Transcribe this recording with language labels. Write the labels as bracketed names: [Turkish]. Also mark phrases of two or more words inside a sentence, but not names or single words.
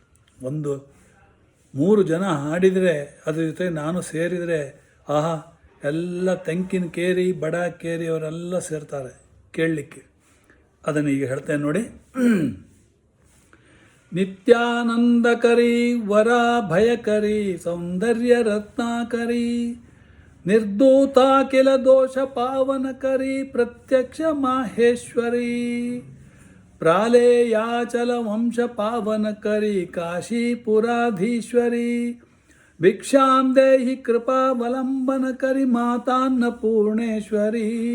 [Kannada] 3 ಜನ ಹಾಡಿದರೆ ಅದ್ರ ಜೊತೆ ನಾನು ಸೇರಿದರೆ ಆಹಾ, ಎಲ್ಲ ತೆಂಕಿನ ಕೇರಿ ಬಡ ಕೇರಿ ಅವರೆಲ್ಲ ಸೇರ್ತಾರೆ ಕೇಳಲಿಕ್ಕೆ. ಅದನ್ನು ಈಗ ಹೇಳ್ತೇನೆ ನೋಡಿ. [Sanskrit] ನಿತ್ಯಾನಂದಕರಿ ವರ ಭಯಕರಿ ಸೌಂದರ್ಯ ರತ್ನಾಕರಿ ನಿರ್ದೂತಾಖಿಲ ದೋಷ ಪಾವನಕರಿ ಪ್ರತ್ಯಕ್ಷ ಮಾಹೇಶ್ವರಿ ಪ್ರಾಲೇಯಾಚಲ ವಂಶ ಪಾವನಕರಿ ಕಾಶೀಪುರಾಧೀಶ್ವರಿ ಭಿಕ್ಷಾಂ ದೇಹಿ ಕೃಪಾವಲಂಬನಕರಿ ಮಾತಾನ್ನಪೂರ್ಣೇಶ್ವರಿ